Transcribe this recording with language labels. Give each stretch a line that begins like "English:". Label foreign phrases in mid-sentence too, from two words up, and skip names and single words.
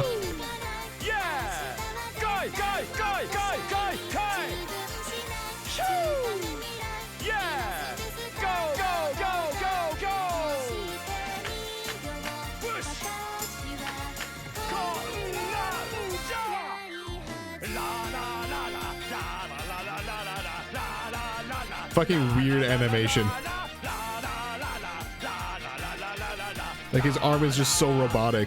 English: Yeah! Kai, kai, kai, kai, kai, kai! Shoo! Yeah! Go, go, go, go, go! Push! Go! La, ja! La, la, la, la, la, la, la, la, la, la, la, la, la. Fucking weird animation. Like his arm is just so robotic.